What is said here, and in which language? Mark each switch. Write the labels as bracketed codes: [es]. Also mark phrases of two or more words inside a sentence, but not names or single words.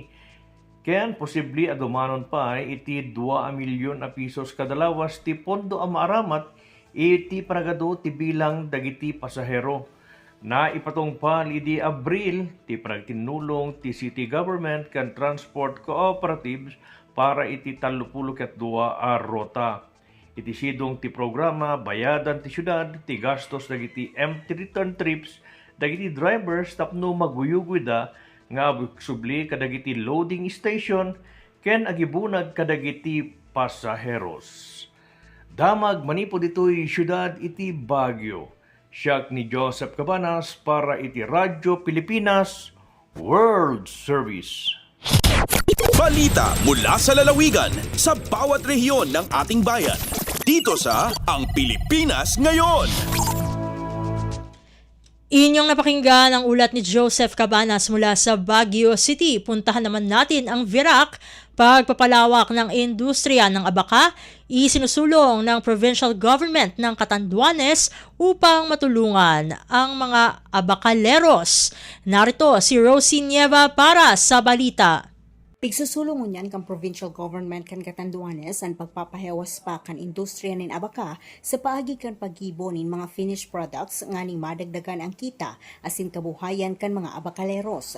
[ilo] Kayan posible adumanon pa iti 2 milyon a pisos kadalawas ti pondo a maaramat iti panagado ti bilang dagiti pasahero. Na ipatungpal idi Abril ti panagtinulong ti [en] city government [ilo] kan [en] transport cooperatives [ilo] para iti 32 a rota. Iti sidong ti programa bayadan ti syudad ti gastos dagiti [en] empty return trips [ilo] dagiti drivers tapno maguyugwida nga subli kadagiti [en] loading station [ilo] ken agibunag kadagiti pasaheros. Damag manipod ito'y syudad iti Baguio. Siyak ni Joseph Cabanas para iti Radyo Pilipinas World Service. [tl] Balita mula sa lalawigan sa bawat rehiyon ng ating bayan. Dito sa Ang Pilipinas Ngayon. Inyong napakinggan ang ulat ni Joseph Cabanas mula sa Baguio City. Puntahan naman natin ang Virac. Pagpapalawak ng industriya ng abaka, isinusulong ng [en] provincial government [tl] ng Catanduanes upang matulungan ang mga abakaleros. Narito si Rosie Nieva para sa balita. [bik] Pigsusulong unyan kang [en] provincial government [bik] kan Catanduanes ang pagpapahewas pa kan industriya nin abaka sa paagi kan paggibo nin mga [en] finished products [bik] nga ning madagdagan ang kita asin kabuhayan kan mga abakaleros.